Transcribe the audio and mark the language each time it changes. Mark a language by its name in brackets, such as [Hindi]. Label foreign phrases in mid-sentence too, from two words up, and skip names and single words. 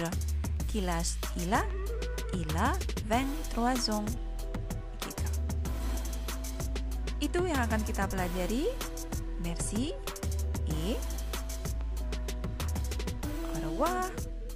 [French] Quel âge il a? Il a 23 ans. [Indonesian] Gitu. Itu yang akan kita pelajari. [French] Merci et au revoir.